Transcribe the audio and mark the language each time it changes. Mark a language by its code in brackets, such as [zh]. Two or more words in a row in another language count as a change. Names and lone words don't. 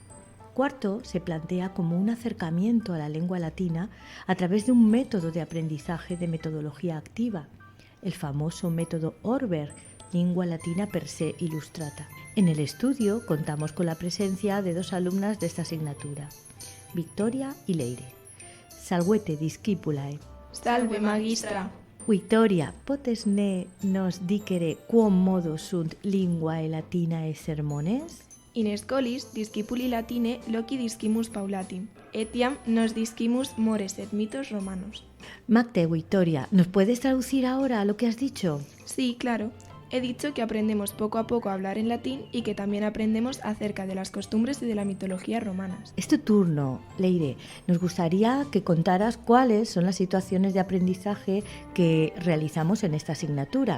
[es] Cuarto se plantea como un acercamiento a la lengua latina a través de un método de aprendizaje de metodología activa, el famoso método Orber, Lingua Latina per se illustrata. En el estudio contamos con la presencia de dos alumnas de esta asignatura, Victoria y Leire. [la] Salvete discipulae. Salve magistra. Victoria, potes nos dicere quom modo sunt linguae latinae sermones? In scholis discipuli latine loci discimus paulatim, etiam nos discimus mores et mitos romanos. [es] Magte, Victoria, ¿nos puedes traducir ahora lo que has dicho? Sí, claro. He dicho que aprendemos poco a poco a hablar en latín y que también aprendemos acerca de las costumbres y de la mitología romanas. Es tu turno, Leire. Nos gustaría que contaras cuáles son las situaciones de aprendizaje que realizamos en esta asignatura.